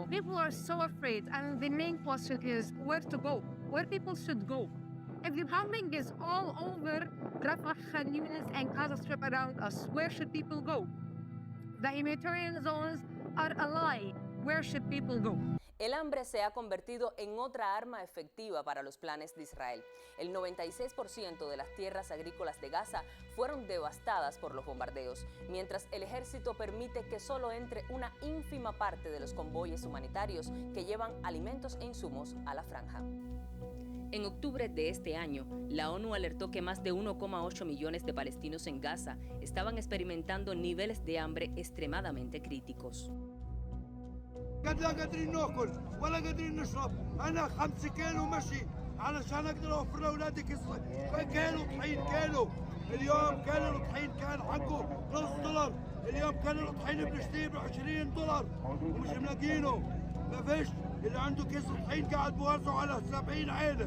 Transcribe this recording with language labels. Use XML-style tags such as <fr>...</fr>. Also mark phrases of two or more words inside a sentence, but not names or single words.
<en>People are so afraid, and the main question is where to go, where people should go. If the bombing is all over Rafah, Khan Yunis, and Gaza Strip around us, where should people go? The humanitarian zones are a lie. where should people go?</en> <es>El hambre se ha convertido en otra arma efectiva para los planes de Israel. El 96% de las tierras agrícolas de Gaza fueron devastadas por los bombardeos, mientras el ejército permite que solo entre una ínfima parte de los convoyes humanitarios que llevan alimentos e insumos a la franja. En octubre de este año, la ONU alertó que más de 1,8 millones de palestinos en Gaza estaban experimentando niveles de hambre extremadamente críticos.</es> <ar>قد لا قادرين ناكل ولا قادرين نشرب، انا 5 كيلو مشي علشان اقدر اوفر لاولادي كيلو طحين كيلو، اليوم كيلو الطحين كان حقه نص دولار، اليوم كيلو الطحين بنشتريه ب $20 ومش ملاقينه، ما فيش، اللي عنده كيس طحين قاعد بوزعه على 70 عيله.</ar>